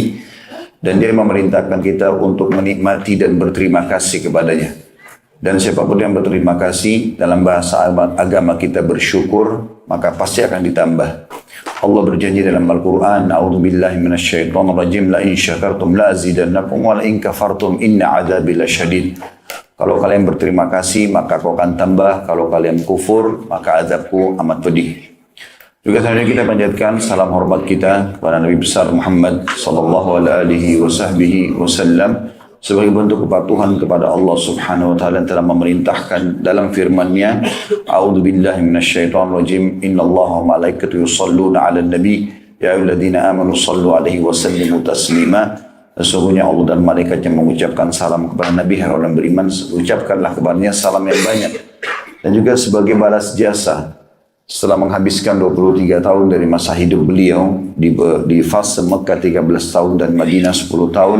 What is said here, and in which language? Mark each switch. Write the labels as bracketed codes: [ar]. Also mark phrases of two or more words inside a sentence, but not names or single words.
[id] Dan Dia memerintahkan kita untuk menikmati dan berterima kasih kepadanya. Dan siapapun yang berterima kasih dalam bahasa agama kita bersyukur, maka pasti akan ditambah. Allah berjanji dalam Al-Quran, [ar] أعوذ بالله من الشيطان الرجيم, لئن شكرتم لأزيدنكم ولئن كفرتم إن عذابي لشديد. [id] Kalau kalian berterima kasih, maka aku akan tambah. Kalau kalian kufur, maka azabku amat pedih. Juga selanjutnya kita panjatkan salam hormat kita kepada Nabi besar Muhammad [ar] صلى الله عليه وسلم [id] sebagai bentuk kepatuhan kepada Allah [ar] سبحانه وتعالى [id] yang telah memerintahkan dalam firman-Nya, [ar] أعوذ بالله من الشيطان الرجيم إن الله وملائكته يصلون على النبي يا أيها الذين آمنوا صلوا عليه وسلموا تسليما. [id] Sesungguhnya Allah dan malaikatnya mengucapkan salam kepada Nabi, hai orang beriman, ucapkanlah kepadanya salam yang banyak. Dan juga sebagai balas jasa setelah menghabiskan 23 tahun dari masa hidup beliau di fase Mekah 13 tahun dan Madinah 10 tahun.